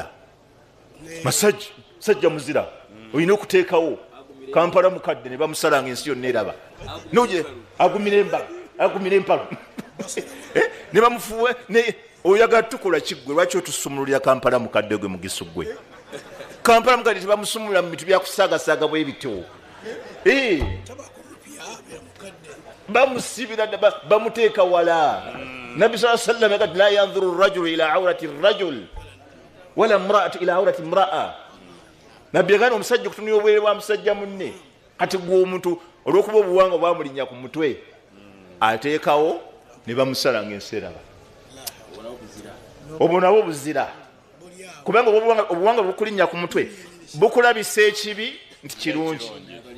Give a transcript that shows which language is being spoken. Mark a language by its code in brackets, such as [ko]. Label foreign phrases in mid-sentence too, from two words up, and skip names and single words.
[lg] Masajja muzira olina okuteekawo Kampala mukadde ne bamusalanga ensi yonna eraba, noje agumira empalu ne bamufuwe. Oyagala tukola kiggwe, lwaki otusumululira Kampala mukadde gwe mugisu gwe? Kampala mukadde tebamusumulula mu bintu byakusaagasaaga bwe bityo, bamusibira bamuteeka wala. [ar] Nabbi صلى الله عليه وسلم yagati لا ينظر الرجل إلى عورة الرجل ولا المرأة إلى عورة المرأة. [lg] Nabbi yagana omusajja okutunira obwere bwa musajja munne. Kati gwe omuntu olw'okuba obuwanga bwamulinnya ku mutwe ateekawo ne bamusala ng'ensi eraba. Obwo nabwo buzira, kubanga obuwanga bukulinnya ku mutwe bukulabisa ekibi nti kirungi.